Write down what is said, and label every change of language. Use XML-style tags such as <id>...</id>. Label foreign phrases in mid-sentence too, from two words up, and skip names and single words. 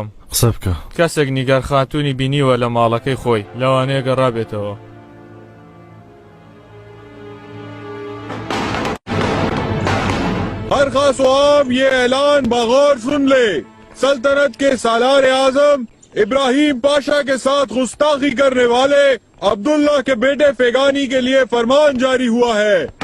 <ckb>قسەبکە کەسێک نیگار خاتوونی بینیوە لە ماڵەکەی خۆی لەوانەیە گەڕابێتەوە.</ckb> <hi>हर खास आम ये ऐलान बगौर सुन ले। सल्तनत के सालार आजम इब्राहिम पाशा के साथ गुस्ताखी करने वाले अब्दुल्ला के बेटे फेगानी के लिए फरमान जारी हुआ है।</hi>